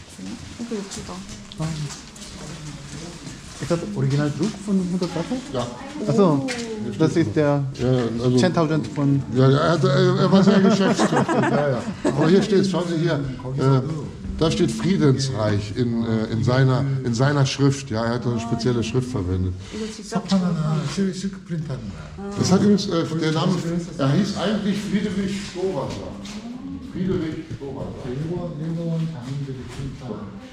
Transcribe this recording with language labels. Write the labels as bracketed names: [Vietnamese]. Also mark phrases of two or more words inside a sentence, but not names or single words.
[German] Ist das Originaldruck von 100 Wasser? Ja. Achso, das ist der Ja, also, 10.000 von... ja, er war sehr geschäftstüchtig. Ja. Aber hier steht, schauen Sie hier, da steht Friedensreich in seiner Schrift. Ja, er hat eine spezielle Schrift verwendet. [Korean] 석 하나는 실크 프린트하는 거야. [German] Das hat übrigens, der Name, er hieß eigentlich Friedrich Stowasser. Friedrich Stowasser. [Korean] 일본 장인들이 프린트하는